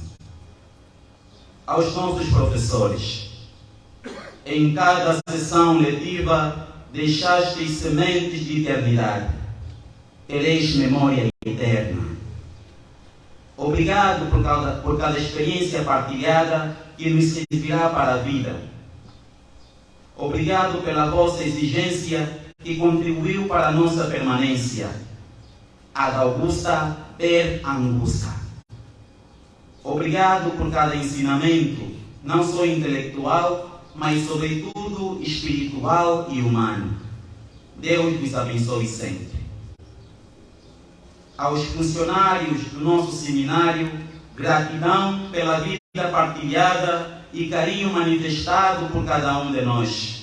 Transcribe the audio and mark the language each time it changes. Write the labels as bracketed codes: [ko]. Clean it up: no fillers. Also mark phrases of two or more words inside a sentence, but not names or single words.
[pt] Aos nossos professores, em cada sessão letiva deixastes sementes de eternidade, tereis memória eterna. Obrigado por cada experiência partilhada que nos servirá para a vida. Obrigado pela vossa exigência que contribuiu para a nossa permanência. [la] Ad augusta per angusta. [pt] Obrigado por cada ensinamento, não só intelectual, mas sobretudo espiritual e humano. Deus vos abençoe sempre. Aos funcionários do nosso seminário, gratidão pela vida partilhada e carinho manifestado por cada um de nós.